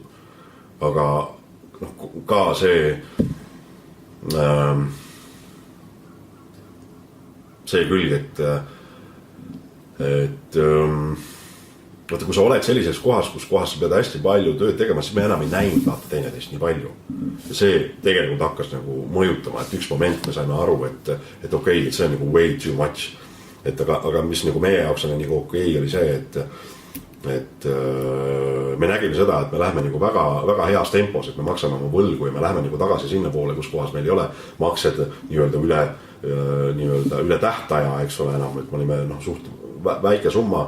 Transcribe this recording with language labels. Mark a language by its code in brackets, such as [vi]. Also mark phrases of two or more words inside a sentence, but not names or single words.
[et] Aga ka see külg, et vaata, kui sa oled sellises kohas, kus kohas sa pead hästi palju tööd tegema, siis me enam ei näinud vaata teineteist nii palju. Ja see tegelikult hakkas nagu mõjutama, et üks moment me saime aru, et okei, et see on nagu [en] way too much. [et] Aga mis nagu meie jaoks on nagu okei, oli see, et me nägime seda, et me lähme nagu väga, väga heas tempos, et me maksame oma võlgu ja me lähme nagu tagasi sinna poole, kus kohas meil ei ole maksed üle tähtaja, eks ole enam, et me olime suht väike summa.